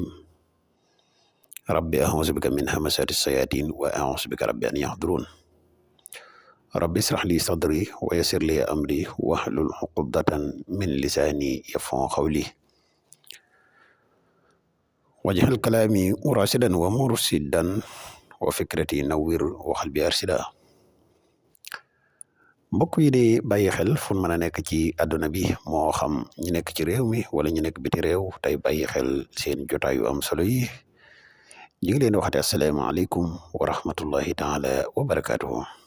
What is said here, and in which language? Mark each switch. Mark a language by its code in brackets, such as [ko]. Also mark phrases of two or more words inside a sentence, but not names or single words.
[ar] ربي أعوذ بك من همزات الشياطين وأعوذ بك ربي أن يحضرون. ربي اشرح لي صدري ويسر لي أمري واحلل عقدة من لساني يفقهوا قولي واجعل كلامي راشدا ومرشدا وفكرتي نوّر وقلبي أرشدا. [wo] mbokk yi di bàyyi xel fu mën a nekk ci àdduna bi moo xam ñu nekk ci réew mi wala ñu nekk biti réew tey bàyyi xel seen jotaay yu am solo yi ñu ngi leen di waxate [ar] السلام عليكم ورحمة الله تعالى وبركاته.